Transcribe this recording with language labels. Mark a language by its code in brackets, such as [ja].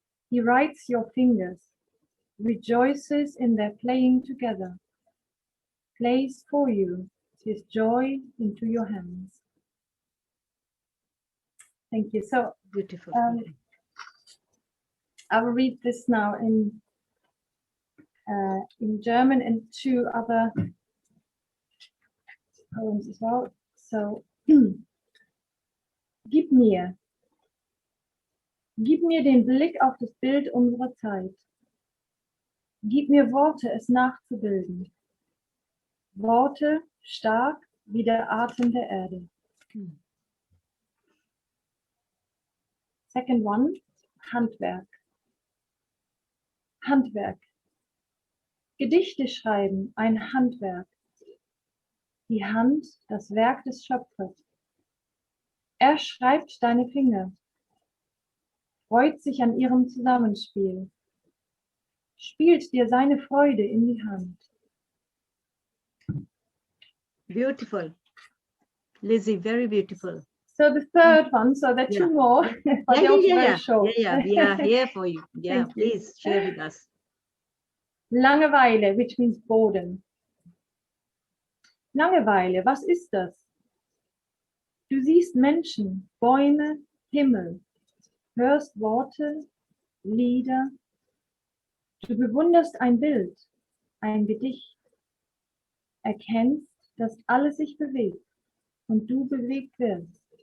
[en] He writes your fingers, rejoices in their playing together, plays for you his joy into your hands. Thank you. So beautiful. I will read this now in German and 2 other poems as well. [de] So Gib mir den Blick auf das Bild unserer Zeit. Gib mir Worte, es nachzubilden. Worte stark wie der Atem der Erde. [en] Second one, Handwerk. Handwerk. [de] Gedichte schreiben, ein Handwerk. Die Hand, das Werk des Schöpfers. Er schreibt deine Finger, freut sich an ihrem Zusammenspiel, spielt dir seine Freude in die Hand. [en] Beautiful. Lizzie, very beautiful. So the third one, so there are 2 more, but they're also very short. Yeah, we are here for you. Yeah, please share with us. Langeweile, which means boredom. [de] Langeweile, was ist das? Du siehst Menschen, Bäume, Himmel, hörst Worte, Lieder. Du bewunderst ein Bild, ein Gedicht. Erkennst, dass alles sich bewegt und du bewegt wirst.